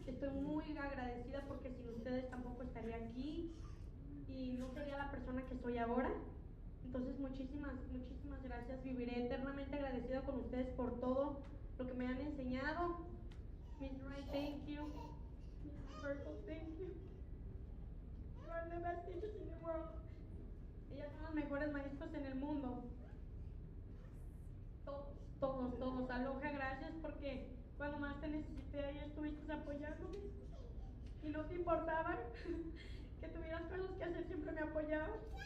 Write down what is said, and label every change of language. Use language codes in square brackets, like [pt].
[es] Estoy muy agradecida porque sin ustedes tampoco estaría aquí y no sería la persona que soy ahora. Entonces muchísimas gracias. Viviré eternamente agradecida con ustedes por todo lo que me han enseñado. [en] Miss Wright, thank you. Miss Circle, thank you. You are the best teachers in the world. [es] Ellas son los mejores maestros en el mundo. Todos. Aloha, gracias porque cuando más te necesité ahí estuviste apoyándome y no te importaba que tuvieras cosas que hacer, siempre me apoyabas.